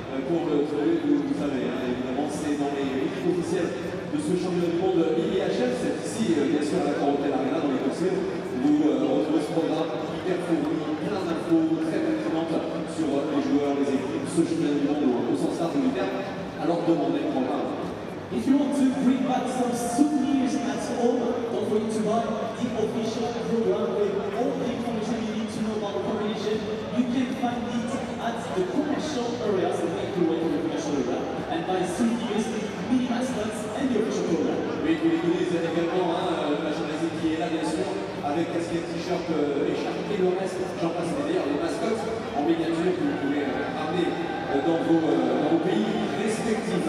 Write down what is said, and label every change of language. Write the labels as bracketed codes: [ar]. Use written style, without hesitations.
[fr] pour le trouver, vous savez, hein, évidemment, c'est dans les équipes officielles de ce championnat du monde IIHF. C'est ici, bien sûr, à la Carotel Arena, dans les dossiers, où on retrouve ce programme hyper fourni, plein d'infos, très pertinentes sur les joueurs, les équipes, ce championnat du monde au sens large du terme. Alors demandez le programme. [en] If you want to bring back some souvenirs at home, don't forget to buy the official program with all the information you need to know about the competition. You can find it at the commercial area, so make your way to the commercial area, and buy souvenirs, mini mascots, and the official program. [fr] Oui, vous les connaissez également, hein, la journaliste qui est là, bien sûr, avec casquette, t-shirt, écharpe et le reste, j'en passe d'ailleurs, les mascottes en miniature que vous pouvez ramener dans vos pays respectifs.